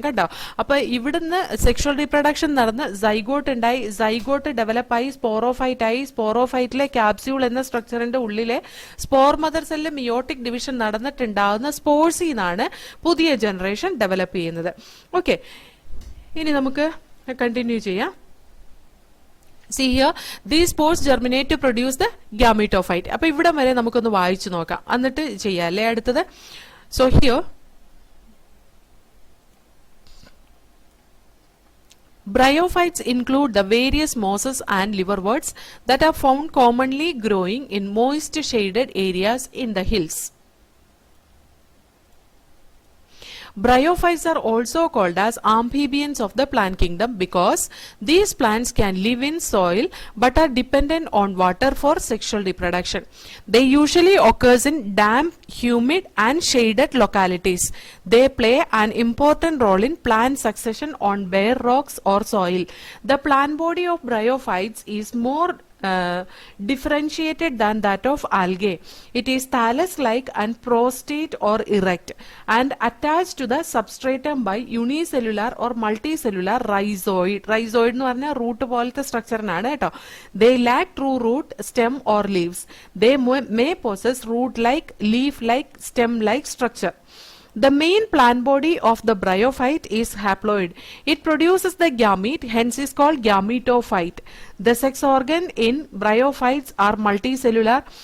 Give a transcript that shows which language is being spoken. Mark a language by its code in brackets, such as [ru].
[ml] കണ്ടോ, അപ്പൊ ഇവിടുന്ന് സെക്ഷൽ റീപ്രൊഡക്ഷൻ നടന്ന് സൈഗോട്ട് ഉണ്ടായി, സൈഗോട്ട് ഡെവലപ്പായി സ്പോറോഫൈറ്റ് ആയി, സ്പോറോഫൈറ്റിലെ ക്യാപ്സ്യൂൾ എന്ന സ്ട്രക്ചറിന്റെ ഉള്ളിലെ spore mother cell meiotic division നടന്നിട്ടുണ്ടാകുന്ന സ്പോർസിൽ നിന്നാണ് പുതിയ ജനറേഷൻ ഡെവലപ്പ് ചെയ്യുന്നത്. [en] okay, [ml] ഇനി നമുക്ക് കണ്ടിന്യൂ ചെയ്യാം. [en] See here, these spores germinate to produce the gametophyte. [ml] അപ്പൊ ഇവിടെ വരെ നമുക്കൊന്ന് വായിച്ചു നോക്കാം, എന്നിട്ട് ചെയ്യാം അല്ലേ അടുത്തത്. [en] So here bryophytes include the various mosses and liverworts that are found commonly growing in moist shaded areas in the hills. Bryophytes are also called as amphibians of the plant kingdom because these plants can live in soil but are dependent on water for sexual reproduction. They usually occur in damp, humid and shaded localities. They play an important role in plant succession on bare rocks or soil. The plant body of bryophytes is more differentiated than that of algae. It is thallus-like and prostrate or erect and attached to the substratum by unicellular or multicellular rhizoid. [ml] Rhizoid എന്ന് പറഞ്ഞാൽ root പോലത്തെ സ്ട്രക്ചറിനാണ് കേട്ടോ. [en] They lack true root, stem or leaves. They may possess root-like, leaf-like, stem-like structure. The main plant body of the bryophyte is haploid. It produces the gamete, hence is called gametophyte. The sex organ in bryophytes are multicellular.